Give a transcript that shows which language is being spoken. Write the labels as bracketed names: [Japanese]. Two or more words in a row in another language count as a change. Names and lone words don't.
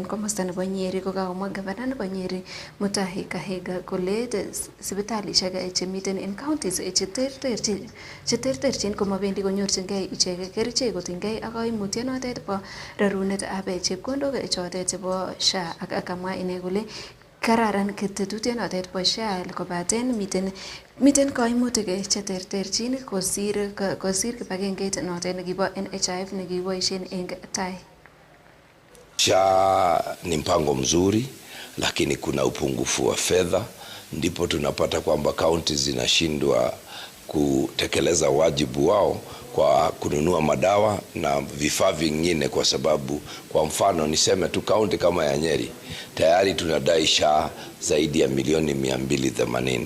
[Kalenjin] komosta nebo Nyeri kokakomwa gavana nebo Nyeri Mutahi Kahiga kole sipitalisiek chemiten en counties cheterterchin komabendi konyorchingei ichek kerichek kotinygei ak kaimutiet notet bo rarunetab chepkondok chotet chebo SHA ak akamwa ine kole kararan tetutiet notet bo SHA kobaten miten kaimutik cheterterchin kosir kibagengeit notet nekibo NHIF nekiboisien eng tai. [Swahili] SHA ni mpango mzuri, lakini kuna upungufu wa fedha, ndipo tunapata kwamba kaunti zinashindwa kutekeleza wajibu wao kwa kununua madawa na vifaa vingine, kwa sababu kwa mfano niseme tu kaunti kama ya Nyeri tayari tunadai SHA zaidi ya milioni 280.